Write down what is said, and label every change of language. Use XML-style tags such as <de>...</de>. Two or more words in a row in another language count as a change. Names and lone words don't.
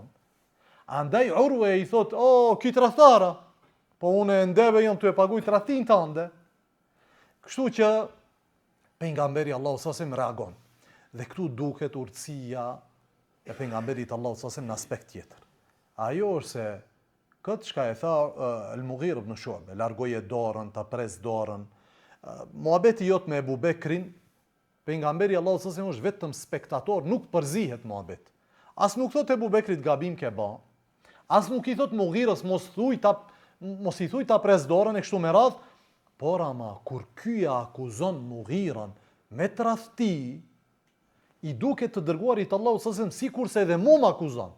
<sq>Andaj Urwa i thot, o, ky tradhtara, po unë ndeve jam të e paguj tradhtin tande. Kështu që pejgamberi Allahu</sq> <ar>صلى الله عليه وسلم</ar> <sq>reagon. Dhe këtu duket urtësia e pejgamberit Allahu</sq> <ar>صلى الله عليه وسلم</ar> <sq>në aspekt tjetër. Ajo është se këtë çka e tha al-Mughira ibn Shu'ba, largoje dorën, ta pres dorën. Muhabeti jot me Ebu Bekrin, pejgamberi Allahu</sq> <ar>صلى الله عليه وسلم</ar> <sq>është vetëm spektator, nuk përzihet muhabet. As nuk thot Ebu Bekrit gabim ke bë. As nuk i thot Mughiras mos i thuj ta pres dorën e kështu me radh, por ama kur ky akuzon Mughiran me tradhti, i duket të dërguarit Allahu</sq> <ar>صلى الله عليه وسلم</ar> <sq>sikurse edhe mua m'akuzon.</sq>